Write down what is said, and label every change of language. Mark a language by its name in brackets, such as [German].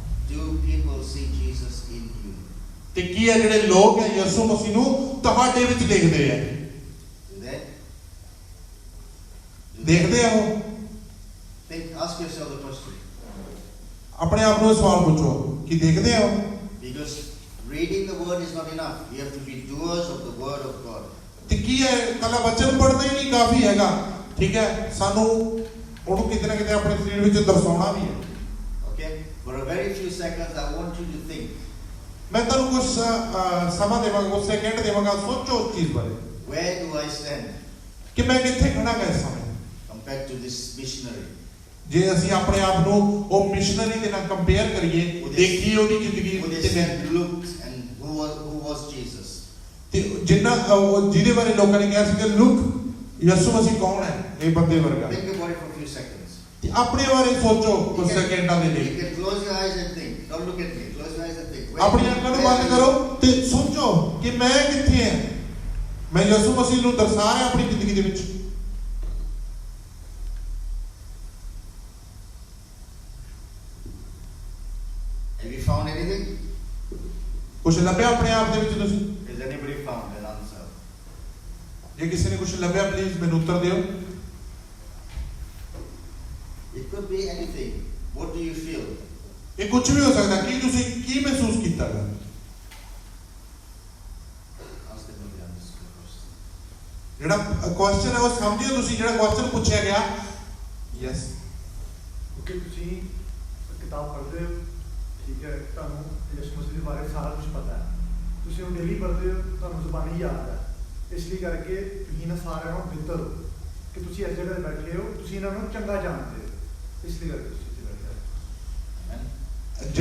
[English] do people see Jesus in you? [Punjabi] ਤੇ ਕੀ ਹੈ, ਜਿਹੜੇ ਲੋਕ ਹੈ ਯਿਸੂ ਮਸੀਹ ਨੂੰ ਤੁਹਾਡੇ ਵਿੱਚ ਦੇਖਦੇ ਆ। [English] Do they? [Punjabi] ਦੇਖਦੇ ਆ ਉਹ। [English] Ask yourself the question. [Punjabi] ਆਪਣੇ ਆਪ ਨੂੰ ਸਵਾਲ ਪੁੱਛੋ ਕਿ ਦੇਖਦੇ ਆ ਉਹ। [English] Because reading the word is not enough. You have to be doers of the word of God. [Punjabi] ਤੇ ਕੀ ਹੈ, ਕੱਲਾ ਵਚਨ ਪੜ੍ਹਨਾ ਹੀ ਨਹੀਂ ਕਾਫੀ ਹੈਗਾ, ਠੀਕ ਹੈ, ਸਾਨੂੰ ਉਹਨੂੰ ਕਿਤੇ ਨਾ ਕਿਤੇ ਆਪਣੇ ਸਰੀਰ ਵਿੱਚ ਦਰਸਾਉਣਾ ਵੀ ਹੈ। [English] Okay? For a very few seconds, I want you to think. [Punjabi] ਮੈਂ ਤੁਹਾਨੂੰ ਕੁਝ ਸਮਾਂ ਦੇਵਾਂਗਾ, ਕੁਝ ਸੈਕਿੰਡ ਦੇਵਾਂਗਾ, ਸੋਚੋ ਉਸ ਚੀਜ਼ ਬਾਰੇ। [English] Where do I stand [Punjabi] ਕਿ ਮੈਂ ਕਿੱਥੇ ਖੜਾ ਗਾ ਇਸ ਸਮੇਂ [English] compared to this missionary? [Punjabi] ਜੇ ਅਸੀਂ ਆਪਣੇ ਆਪ ਨੂੰ ਉਹ ਮਿਸ਼ਨਰੀ ਦੇ ਨਾਲ ਕੰਪੇਅਰ ਕਰੀਏ, ਦੇਖੀਏ ਉਹਦੀ ਜ਼ਿੰਦਗੀ [English] Who they [Punjabi] ਤੇ [English] said looked and who was Jesus? [Punjabi] ਤੇ ਜਿੰਨਾ ਜਿਹਦੇ ਬਾਰੇ ਲੋਕਾਂ ਨੇ ਕਿਹਾ ਸੀ ਕਿ ਲੁੱਕ ਯਿਸੂ ਮਸੀਹ ਕੌਣ ਹੈ, ਇਹ ਬੰਦੇ ਵਰਗਾ। [English] Think about it for a few seconds. [Punjabi] ਤੇ ਆਪਣੇ ਬਾਰੇ ਸੋਚੋ ਕੁਝ ਸੈਕਿੰਡਾਂ ਦੇ [English] You [Punjabi] ਲਈ। [English] can close your eyes and think. Don't look at me. Close your eyes and think. [Punjabi] ਆਪਣੀਆਂ ਅੱਖਾਂ ਨੂੰ ਬੰਦ ਕਰੋ ਤੇ ਸੋਚੋ ਕਿ ਮੈਂ ਕਿੱਥੇ ਹਾਂ। ਮੈਂ ਯਿਸੂ ਮਸੀਹ ਨੂੰ ਦਰਸਾ ਰਿਹਾ ਆਪਣੀ ਜ਼ਿੰਦਗੀ ਦੇ ਵਿੱਚ। [English] Have you found anything? [Punjabi] ਕੁਝ ਲੱਭਿਆ ਆਪਣੇ ਆਪ ਦੇ ਵਿੱਚ ਤੁਸੀਂ? [English] Has anybody found an answer? [Punjabi] ਜੇ ਕਿਸੇ ਨੇ ਕੁਝ ਲੱਭਿਆ ਪਲੀਜ਼ ਮੈਨੂੰ ਉੱਤਰ ਦਿਓ। [English] It could be anything. What do you feel? [Punjabi] ਇਹ ਕੁਝ ਵੀ ਹੋ ਸਕਦਾ। ਕੀ ਤੁਸੀਂ ਕੀ ਮਹਿਸੂਸ ਕੀਤਾ ਗਾ? [English] Ask them if they understood the question. [Punjabi] ਜਿਹੜਾ ਕੁਐਸਚਨ ਹੈ ਉਹ ਸਮਝਿਓ ਤੁਸੀਂ, ਜਿਹੜਾ ਕੁਐਸਚਨ ਪੁੱਛਿਆ ਗਿਆ। [English] Yes. [Punjabi] ਕਿ ਤੁਸੀਂ ਕਿਤਾਬ ਪੜ੍ਹਦੇ ਹੋ, ਠੀਕ ਹੈ, ਤੁਹਾਨੂੰ ਯਿਸੂ ਮਸੀਹ ਦੇ ਬਾਰੇ ਸਾਰਾ ਕੁਝ ਪਤਾ ਹੈ, ਤੁਸੀਂ ਉਹ ਡੇਲੀ ਪੜ੍ਹਦੇ ਹੋ, ਤੁਹਾਨੂੰ ਜ਼ੁਬਾਨੀ ਯਾਦ ਹੈ, ਇਸ ਲਈ ਕਰਕੇ ਤੁਸੀਂ ਇਹਨਾਂ ਸਾਰਿਆਂ ਨੂੰ ਬਿਹਤਰ ਹੋ ਕਿ ਤੁਸੀਂ ਇਸ ਜਗ੍ਹਾ 'ਤੇ ਬੈਠੇ ਹੋ, ਤੁਸੀਂ ਇਹਨਾਂ ਨੂੰ ਚੰਗਾ ਜਾਣਦੇ ਹੋ, ਇਸ ਲਈ ਕਰਕੇ ਤੁਸੀਂ ਇੱਥੇ ਬੈਠੇ ਹੋ।